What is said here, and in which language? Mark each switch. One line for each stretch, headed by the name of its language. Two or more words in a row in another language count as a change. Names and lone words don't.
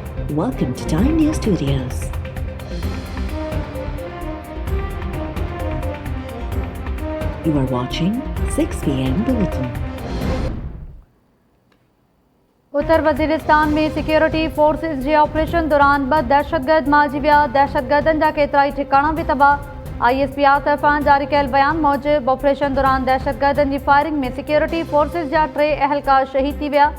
English: Welcome to Time News Studios. You are watching 6 p.m. Bulletin.
Sindhi: उत्तर वज़ीरिस्तान में
English: security forces
Sindhi: जे ऑपरेशन दौरान 2 दहशतगर्द मारिजी विया। दहशतगर्दनि जा केतिराई ठिकाणा बि तबाह। ISPR तरफ़ां जारी कयल बयान मूजिब ऑपरेशन दौरान दहशतगर्दनि जी फायरिंग में
English: security forces
Sindhi: जा 3 अहलकार शहीद थी विया।